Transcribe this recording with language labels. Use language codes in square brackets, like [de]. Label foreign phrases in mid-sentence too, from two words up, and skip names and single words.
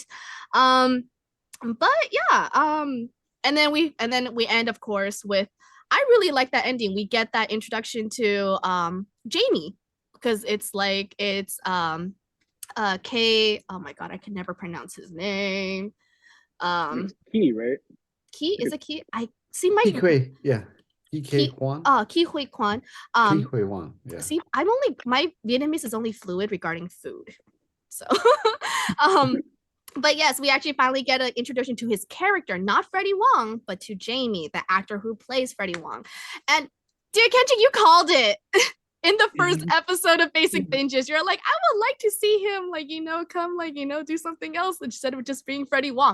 [en] But yeah, and then we end, of course, with, I really like that ending. We get that introduction to Jamie, because it's K, oh my god, I can never pronounce his name. Key, right? Key, is it Key? I see my Hui, yeah. Ki Huan. Ki Hui Kwan. Ki Hui Wan. Yeah. See, my Vietnamese is only fluid regarding food. So but yes, we actually finally get an introduction to his character, not Freddie Wong, but to Jamie, the actor who plays Freddie Wong. And dear Kenji, you called it. In the first episode of Basic Binges, you're like, I would like to see him, like, come, like, do something else instead of just being Freddie Wong.